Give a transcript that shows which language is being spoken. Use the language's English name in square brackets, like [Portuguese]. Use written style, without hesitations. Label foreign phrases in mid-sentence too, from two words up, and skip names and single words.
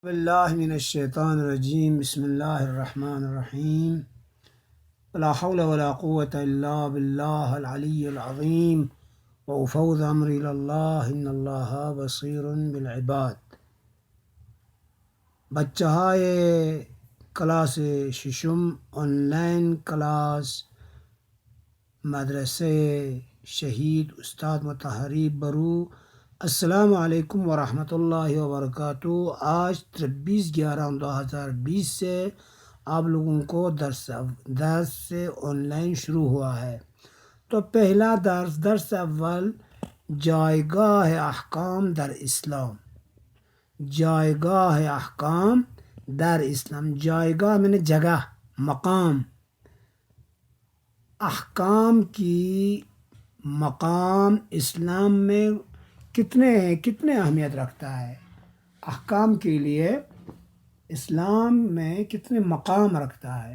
[Arabic] باللہ من الشیطان الرجیم بسم اللہ الرحمن الرحیم لا حول ولا قوة الا باللہ العلی العظیم وافوض امری اللہ ان اللہ بصیر بالعباد. [Persian] بچہائے کلاس ششم [English] online class [Persian] مدرسے شہید استاد مطہری برو. [Arabic] السلام علیکم ورحمۃ اللہ وبرکاتہ. [Urdu] آج 23/11/2020 سے آپ لوگوں کو درس سے آن لائن شروع ہوا ہے. تو پہلا درس اول [Persian] جائیگاہ احکام در اسلام. جائیگاہ احکام در اسلام. [Urdu] جائیگاہ میں نے جگہ، مقام. احکام کی مقام اسلام میں کتنے اہمیت رکھتا ہے. احکام کے لیے اسلام میں کتنے مقام رکھتا ہے.